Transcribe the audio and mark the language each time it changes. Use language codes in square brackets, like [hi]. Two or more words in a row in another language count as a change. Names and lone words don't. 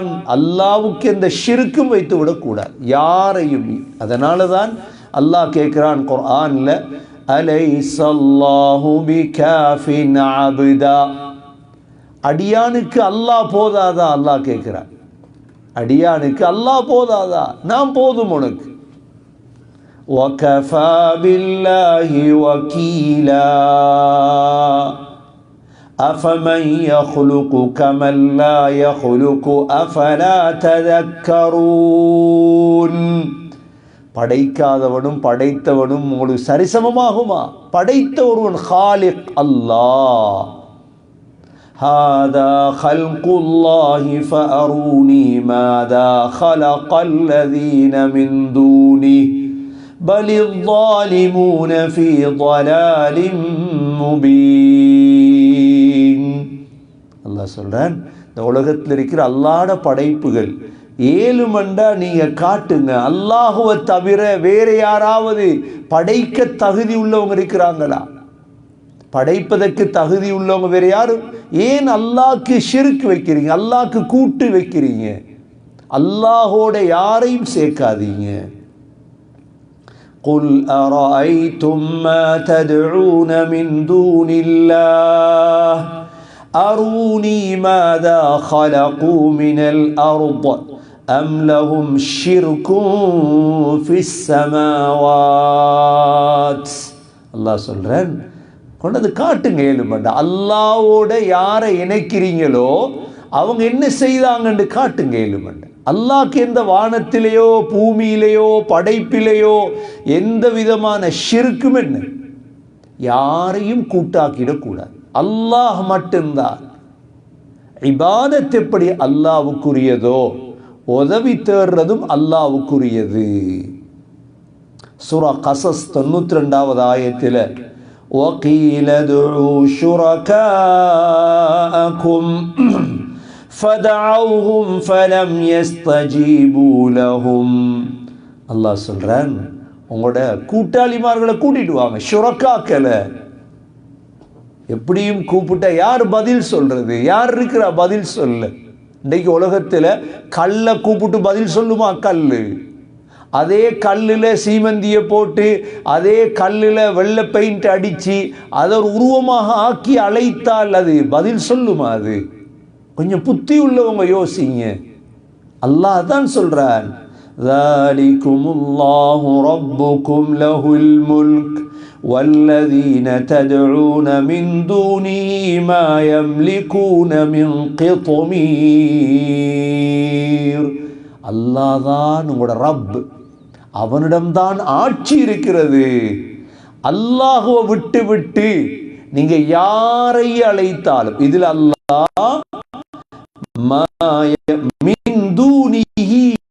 [ta] அல்லாஹ்வுக்கு எந்த ஷிர்க்கும் வைத்து விடக்கூடாது யாரையும். அதனால தான் அல்லாஹ் கேட்கிறான் குர்ஆன்ல, [ar] أليس الله بكاف عبده, [ta] அடியானுக்கு அல்லாஹ் போதாதா? அல்லாஹ் கேட்கிறான், அடியானுக்கு அல்லாஹ் போதாதா? நான் போதும் உனக்கு. [ar] وَكَفَى بِاللَّهِ وَكِيلًا أَفَمَنْ يَخْلُقُ كَمَنْ لَا يَخْلُقُ أَفَلَا تَذَكَّرُونَ. [ta] படைக்காதவனும் படைத்தவனும் உங்களுக்கு சரிசமமாகுமா? படைத்த ஒருவன் خالق அல்லாஹ். [ar] هذا خلق الله فأروني ماذا خلق الذين من دونه بل الظالمون في ضلال مبين. [ta] அல்லாஹ் சொல்றான், இந்த உலகத்தில் இருக்கிற அல்லாஹ்வுடைய படைப்புகள் 7 மண்டா நீங்க காட்டுங்க. அல்லாஹுவை தவிர வேற யாராவது படைக்க தகுதி உள்ளவங்க இருக்கிறாங்களா? படைப்பதற்கு தகுதி உள்ளவங்க வேற யாரும்? ஏன் அல்லாஹ்க்கு ஷிர்க் வைக்கிறீங்க? அல்லாஹ்க்கு கூட்டு வைக்கிறீங்க? அல்லாஹோட யாரையும் சேர்க்காதீங்க. [ar] قُلْ أَرَأَيْتُمْ مَا تَدْعُونَ مِنْ دُونِ اللَّهِ أَرُونِي مَاذَا خَلَقُوا مِنَ الْأَرْضِ أَمْ لَهُمْ شِرْكٌ فِي السَّمَاوَاتِ. [ta] அல்லாஹ் சொல்றான், கொண்டது காட்டுங்க 7 மண்டா. அல்லாஹ்வோட யாரை இணைக்கிறீங்களோ அவங்க என்ன செய்தாங்கன்னு காட்டுங்க 7 மண்டா. அல்லாஹ்க்கு எந்த வானத்திலேயோ பூமியிலேயோ படைப்பிலேயோ எந்த விதமான ஷிர்க்கும் என்ன யாரையும் கூட்டாக்கிடக்கூடாது. அல்லாஹ் மட்டும்தான். இபாதத் எப்படி அல்லாஹ்வுக்குரியதோ உதவி தேடுறதும் அல்லாஹ்வுக்குரியது. சூரா கஸஸ் 92வது ஆயத்தில் [ar] وَقِيلَ ادْعُوا شُرَكَاءَكُمْ فَدَعَوْهُمْ فَلَمْ يَسْتَجِيبُوا لَهُمْ. [ta] அல்லாஹ் சொல்றான், உங்களோட கூட்டாளிமார்களை கூட்டிட்டு வாங்க, ஷுரக்காக்களை. எப்படியும் கூப்பிட்டா யார் பதில் சொல்றது? யார் இருக்கிறா பதில் சொல்ல? இன்றைக்கு உலகத்தில் கல்லை கூப்பிட்டு பதில் சொல்லுமா? கல் அதே கல்லில் சீமந்தியை போட்டு அதே கல்லில் வெள்ளை பெயிண்ட் அடித்து அதை ஒரு உருவமாக ஆக்கி அழைத்தால் அது பதில் சொல்லுமா? அது கொஞ்சம் புத்தி உள்ளவங்க யோசிங்க. அல்லாஹ் தான் சொல்றான், [ar] ذَلِكُمُ رَبُّكُمْ لَهُ الْمُلْكُ وَالَّذِينَ تَدْعُونَ مِنْ دُونِهِ مَا يَمْلِكُونَ مِنْ قِطْمِيرٍ. [ta] அல்லாஹ் தான் உங்களோட ரப், அவனிடம்தான் ஆட்சி இருக்கிறது. அல்லாஹுவை விட்டு விட்டு நீங்க யாரை அழைத்தாலும், இதில் அல்லாஹ் [ar] من دونه,